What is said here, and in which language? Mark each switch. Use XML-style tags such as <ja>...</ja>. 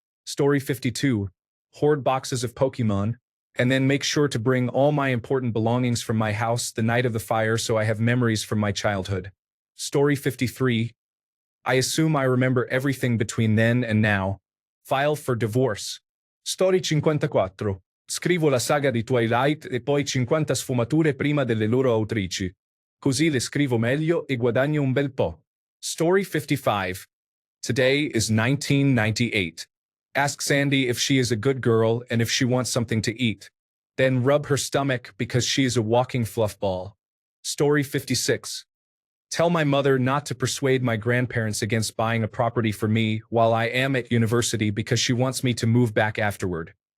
<en>Story 52. Hoard boxes of Pokemon, and then make sure to bring all my important belongings from my house the night of the fire so I have memories from my childhood. Story 53. I assume I remember everything between then and now. File for divorce. Story 54.</en> <it>Scrivo la saga di Twilight e poi 50 sfumature prima delle loro autrici. Così le scrivo meglio e guadagno un bel po'.</it> <en>Story 55. Today is 1998. Ask Sandy if she is a good girl and if she wants something to eat. Then rub her stomach because she is a walking fluff ball. Story 56. Tell my mother not to persuade my grandparents against buying a property for me while I am at university because she wants me to move back afterward.</en>